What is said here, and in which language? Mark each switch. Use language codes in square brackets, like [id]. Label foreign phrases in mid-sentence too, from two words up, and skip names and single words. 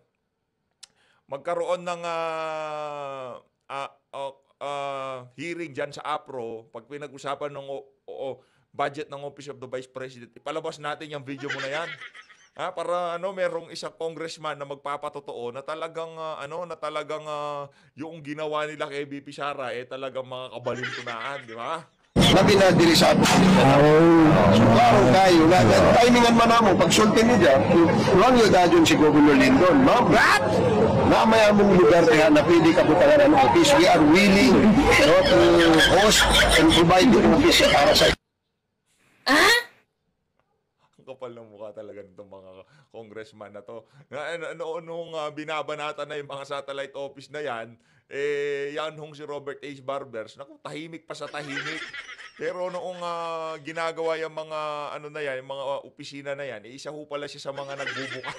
[tl] Magkaroon ng hearing diyan sa APRO pag pinag-usapan ng budget ng Office of the Vice President. Ipalabas natin yung video mo na yan. Para merong isang congressman na magpapatotoo na talagang yung ginawa nila kay BP Sara talagang mga kabalintunaan, di ba? [ceb] Labi na diri sa ato. So, klaro kayo, timingan man namo, pagsulti niya, lang yung dadyon si Governor Lindon. Ma'am, na may among lugar kaya na pwede ka putangan ng office. [en] We are willing to host and provide the office [tl] para sa kapal ng mukha talaga nitong mga congressman na to. Nung binabanata na yung mga satellite office na yan, yan hong si Robert H. Barbers, naku, tahimik pa sa tahimik. Pero noong ginagawa yung mga yung mga opisina na yan, isa ho pala siya sa mga nagbubukas.